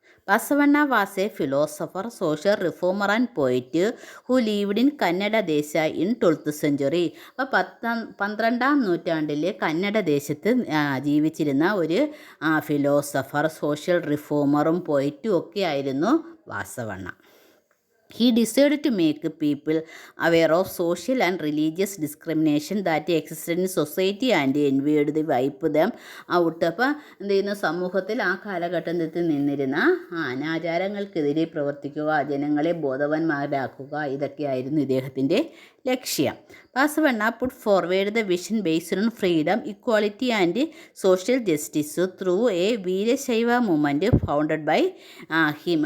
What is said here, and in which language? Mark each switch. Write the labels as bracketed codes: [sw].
[en] Basavanna was a philosopher, social reformer and poet who lived in Kannada Desha in 12th century. [ml] അപ്പോൾ 12ാം നൂറ്റാണ്ടിൽ കന്നഡ ദേശത്ത് ജീവിച്ചിരുന്ന ഒരു ഫിലോസഫർ, സോഷ്യൽ റിഫോമറും പോയിറ്റും ഒക്കെ ആയിരുന്നു ബാസവണ്ണ. [en] He decided to make people aware of social and religious discrimination that existed in society and envied the wipe them out. [ml] അപ്പോൾ എന്ത് ചെയ്യുന്നു, സമൂഹത്തിൽ ആ കാലഘട്ടത്തിൽ നിന്നിരുന്ന അനാചാരങ്ങൾക്കെതിരെ പ്രവർത്തിക്കുക, ജനങ്ങളെ ബോധവാന്മാരാക്കുക, ഇതൊക്കെയായിരുന്നു ഇദ്ദേഹത്തിൻ്റെ ലക്ഷ്യം. [en] Basavanna put forward the vision based on freedom, equality and social justice through a Veerashaiva movement founded by him.